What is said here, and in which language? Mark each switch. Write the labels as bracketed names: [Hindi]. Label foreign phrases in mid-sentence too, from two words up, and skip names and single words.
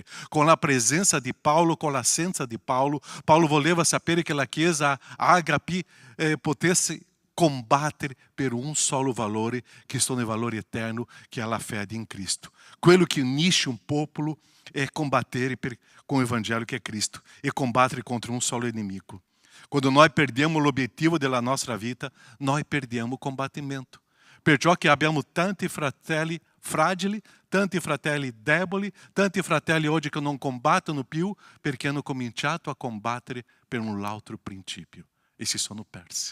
[Italian] Con la presenza di Paolo, con l'assenza di Paolo, Paolo voleva sapere che la Chiesa agape potesse combattere per un solo valore, che sono il valore eterno, che è la fede in Cristo. Quello che unisce un popolo è combattere [Portuguese] com o Evangelho [Italian] che è Cristo e combattere [Portuguese] contra um solo inimigo. Quando nós perdemos [Italian] l'obiettivo della nostra vita, noi perdiamo [Portuguese] o combattimento. [Italian] Perciò che abbiamo tanti fratelli fragili, tanti fratelli deboli, tanti fratelli oggi che non combattono più perché hanno cominciato a combattere per un altro principio e si sono persi.